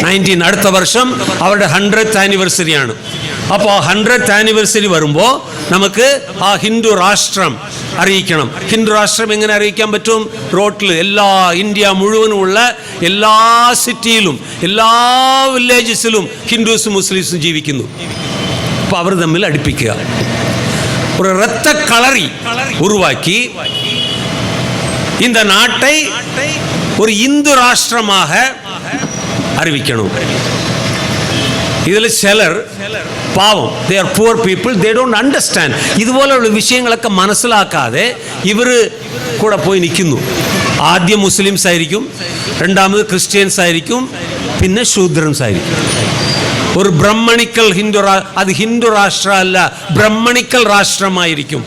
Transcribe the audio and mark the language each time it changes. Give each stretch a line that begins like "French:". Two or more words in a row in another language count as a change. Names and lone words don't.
Malayalam: 19 അടുത്ത വർഷം അവരുടെ 100th ആനിവേഴ്സറിയാണ്. അപ്പോൾ 100th ആനിവേഴ്സറി വരുമ്പോൾ നമുക്ക് ആ ഹിന്ദു രാഷ്ട്രം അറിയിക്കണം. ഹിന്ദു രാഷ്ട്രം എങ്ങനെ അറിയിക്കാൻ പറ്റും? റോട്ടിൽ എല്ലാ ഇന്ത്യ മുഴുവനുമുള്ള എല്ലാ സിറ്റിയിലും എല്ലാ വില്ലേജസിലും ഹിന്ദുസും മുസ്ലിംസും ജീവിക്കുന്നു. അപ്പോൾ അവർ തമ്മിൽ അടുപ്പിക്കുക,
Tamil: ஒரு இரத்த களரி உருவாக்கி இந்த நாட்டை ஒரு இந்து ராஷ்டிரமாக அறிவிக்கணும்.
Malayalam: ഇതിൽ ചിലർ പാവം,
English: they are poor people, they don't understand.
Malayalam: ഇതുപോലെയുള്ള വിഷയങ്ങളൊക്കെ മനസ്സിലാക്കാതെ ഇവർ കൂടെ പോയി നിൽക്കുന്നു. ആദ്യം മുസ്ലിംസ് ആയിരിക്കും, രണ്ടാമത് ക്രിസ്ത്യൻസ് ആയിരിക്കും, പിന്നെ ശൂദ്രൻസ് ആയിരിക്കും. ഒരു ബ്രഹ്മണിക്കൽ അത് ഹിന്ദു രാഷ്ട്രം അല്ല, ബ്രഹ്മണിക്കൽ രാഷ്ട്രമായിരിക്കും.